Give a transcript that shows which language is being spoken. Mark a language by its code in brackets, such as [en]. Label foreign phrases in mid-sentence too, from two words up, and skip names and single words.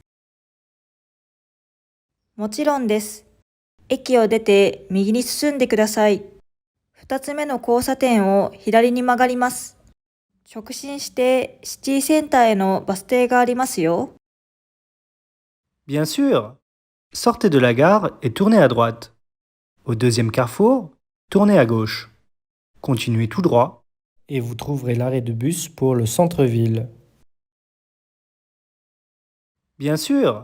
[ja] もちろんです。駅を出て右に進んでください。二つ目の交差点を左に曲がります。直進してシティセンターへのバス停がありますよ。 [fr] Bien sûr. Sortez de la gare et tournez à droite. Au deuxième carrefour, tournez à gauche. Continuez tout droit et vous trouverez l'arrêt de bus pour le centre-ville. Bien sûr.